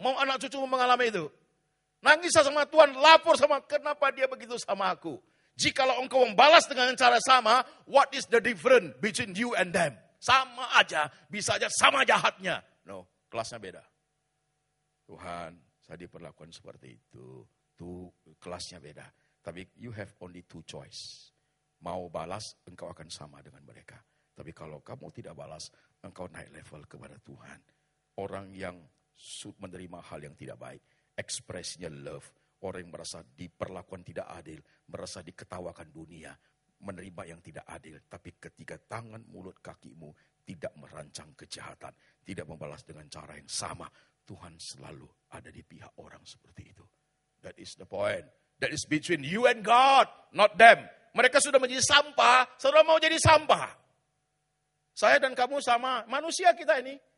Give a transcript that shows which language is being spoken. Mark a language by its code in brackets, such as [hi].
[id] Mau anak cucumu mengalami itu. Nangislah sama Tuhan, lapor sama kenapa dia begitu sama aku. Jikalau engkau membalas dengan cara sama, [en] what is the difference between you and them? [id] Sama aja, bisa aja sama jahatnya. No, kelasnya beda. Tuhan, saya diperlakukan seperti itu. Tuh, kelasnya beda. Tapi [en] you have only two choice. [id] Mau balas, engkau akan sama dengan mereka. Tapi kalau kamu tidak balas, engkau naik level kepada Tuhan. Orang yang menerima hal yang tidak baik. Ekspresinya love. Orang yang merasa diperlakukan tidak adil, merasa diketawakan dunia, menerima yang tidak adil. Tapi ketika tangan, mulut, kakimu tidak merancang kejahatan, tidak membalas dengan cara yang sama, Tuhan selalu ada di pihak orang seperti itu. [en] That is the point. That is between you and God, not them. [id] Mereka sudah menjadi sampah, saudara mau jadi sampah. Saya dan kamu sama, manusia kita ini.